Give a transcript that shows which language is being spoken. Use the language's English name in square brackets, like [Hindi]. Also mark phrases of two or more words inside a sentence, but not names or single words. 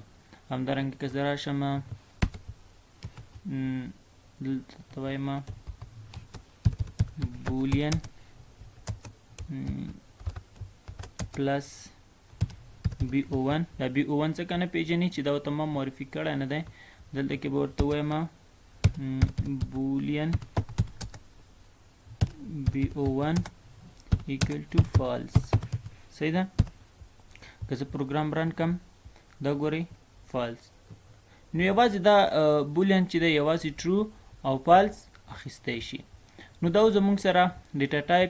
[Pashto] همدارنګه که زه راشم دلته ته وایم [English] boolean plus b o one, [Pashto] دا [English] b o one [Pashto] څه که نه پېژني چې دا ورته ما معرفي کړی نه دی، دلته کې به ورته وایم [English] boolean bo1 equal to false [Pashto] صحیح ده. که زه پروګرام رن کم دا ګورئ false. نو یوازې دا بولیان چې دی یوازې true او false اخیستی شي. نو دا زموږ سره [English] data type